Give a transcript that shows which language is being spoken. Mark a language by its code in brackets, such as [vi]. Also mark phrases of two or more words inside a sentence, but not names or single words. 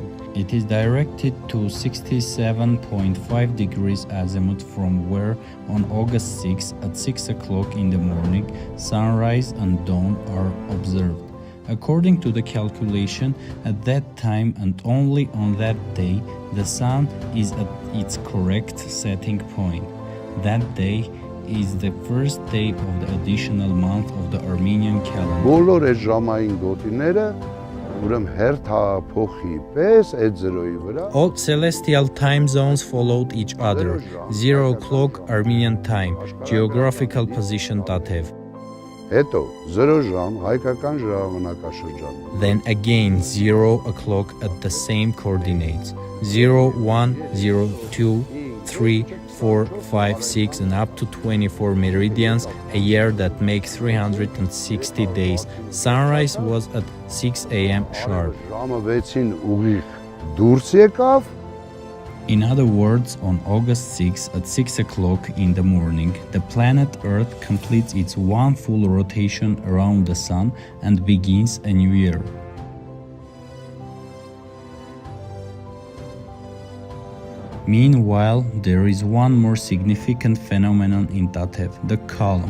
[en] It is directed to 67.5 degrees azimuth from where on August 6 at 6 o'clock in the morning, sunrise and dawn are observed. According to the calculation, at that time and only on that day, the sun is at its correct setting point. That day is the first day of the additional month of the Armenian calendar. [hy] Բոլոր այս ժամային գոտիները ուրեմն հերթափոխի պես այդ զրոյի վրա [en] All celestial time zones followed each other. 0 o'clock Armenian time, geographical position Tatev. [hy] հետո 0 ժամ հայկական ժամանակաշրջան [en] Then again 0 o'clock at the same coordinates. 0, 1, 0, 2, 3, 4, 5, 6 and up to 24 meridians, a year that makes 360 days. Sunrise was at 6 a.m. sharp. [hy] ժամը 6-ին ուղիղ դուրս եկավ [en] In other words, on August 6 at 6 o'clock in the morning, the planet Earth completes its one full rotation around the Sun and begins a new year. Meanwhile, there is one more significant phenomenon in Tatev, the column.